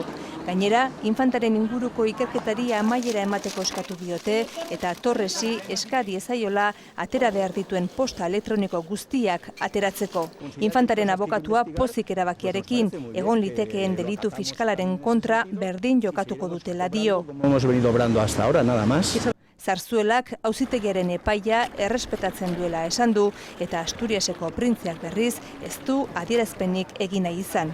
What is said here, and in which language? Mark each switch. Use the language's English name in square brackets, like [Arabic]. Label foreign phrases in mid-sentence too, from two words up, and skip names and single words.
[Basque] Gainera, Infantaren inguruko ikerketari amaiera emateko eskatu diote eta Torresi eskari ezaiola atera behar dituen posta elektroniko guztiak ateratzeko. Infantaren abokatua pozik erabakiarekin, egon litekeen delitu fiskalaren kontra berdin jokatuko dutela dio. [Spanish] Hemos venido obrando hasta ahora, nada más. [Basque] Zarzuelak auzitegiaren epaia errespetatzen duela esan du eta Asturiaseko printzeak berriz ez du adierazpenik egin nahi izan.